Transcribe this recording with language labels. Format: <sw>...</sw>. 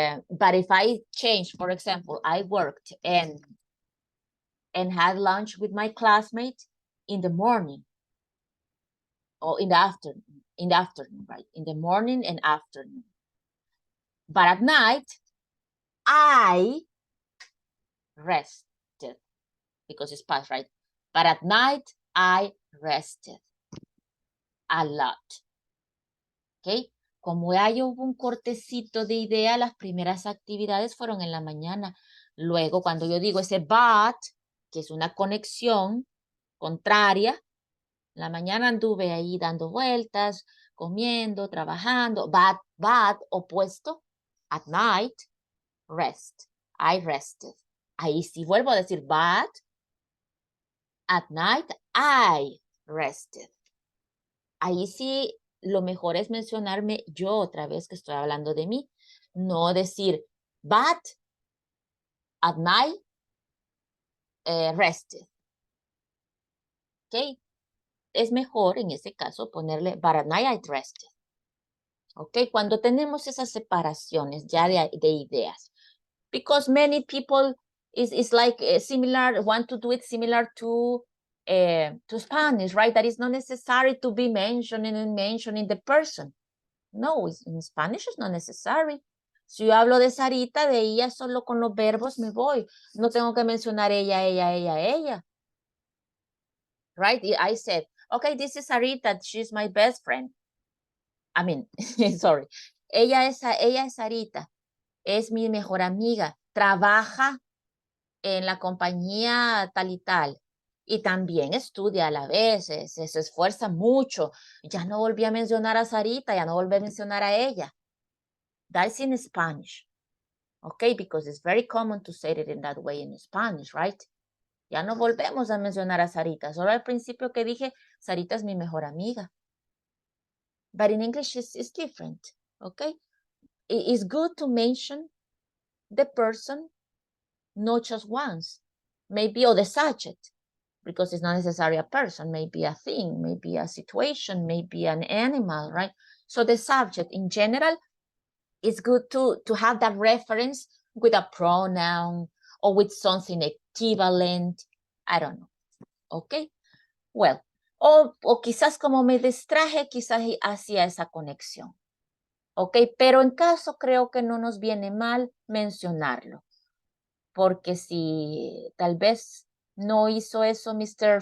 <en>But if I change, for example, I worked and had lunch with my classmate in the morning or in the afternoon, right? In the morning and afternoon. But at night, I rested because it's past, right? But at night, I rested a lot. Okay?</en> <es>Como ya hubo un cortecito de idea, las primeras actividades fueron en la mañana. Luego, cuando yo digo ese but, que es una conexión contraria, la mañana anduve ahí dando vueltas, comiendo, trabajando, but opuesto,</es> <en>at night, rest. I rested.</en> <es>Ahí sí vuelvo a decir</es> <en>but, at night, I rested.</en> <es>Ahí sí, lo mejor es mencionarme yo otra vez que estoy hablando de mí. No decir,</es> <en>but at night rested.</en> <es>¿Ok? Es mejor en ese caso ponerle,</es> <en>but at night I rested.</en> <es>¿Ok? Cuando tenemos esas separaciones ya de ideas.</es> <en>Because many people is like similar, want to do it similar to Spanish, right? That is not necessary to be mentioning the person. No, in Spanish it's not necessary.</en> <es>Si yo hablo de Sarita, de ella solo con los verbos me voy. No tengo que mencionar ella.</es> <en>Right? I said, okay, this is Sarita. She's my best friend. I mean, sorry.</en> <es>Ella es Sarita. Es mi mejor amiga. Trabaja en la compañía tal y tal. Y también estudia a la vez, se esfuerza mucho. Ya no volví a mencionar a Sarita, ya no volví a mencionar a ella.</es> <en>That's in Spanish. Okay, because it's very common to say it in that way in Spanish, right?</en> <es>Ya no volvemos a mencionar a Sarita. Solo al principio que dije, Sarita es mi mejor amiga.</es> <en>But in English, it's different, okay? It's good to mention the person, not just once. Maybe, or the subject, because it's not necessarily a person, maybe a thing, maybe a situation, maybe an animal, right? So the subject in general, it's good to have that reference with a pronoun or with something equivalent. I don't know. Okay.</en> <es>Well, o quizás como me distraje, quizás hacía esa conexión. Ok, pero en caso creo que no nos viene mal mencionarlo. Porque si tal vez no hizo eso Mr.</es>